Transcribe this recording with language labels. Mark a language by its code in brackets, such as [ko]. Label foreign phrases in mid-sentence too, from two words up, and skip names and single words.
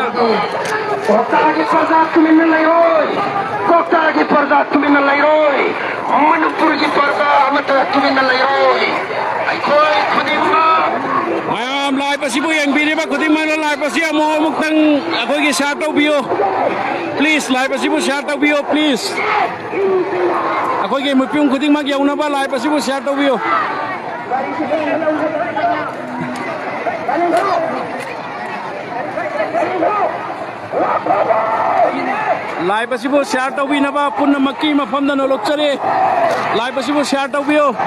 [mni] कोकतागी पर्दा तुमिन लैरोय कोकतागी पर्दा तुमिन लैरोय मणिपुर की पर्दा अमत तुमिन लैरोय कोई खुदिमा मैम लाइ पसिबु यंगबिरिबा खुदिमा लाइ पसि अमो मुक्तंग अखोगी शेयर तौबियो प्लीज लाइ पसिबु शेयर तौबियो प्लीज अखोगी मुपिउं खुदिमा यौनबा लाइ पसिबु शेयर तौबियो लाइव असिबो शेयर तौबिनबा पुनमक्की मफमदा नोलुक्चरे लाइव असिबो शेयर तौबियो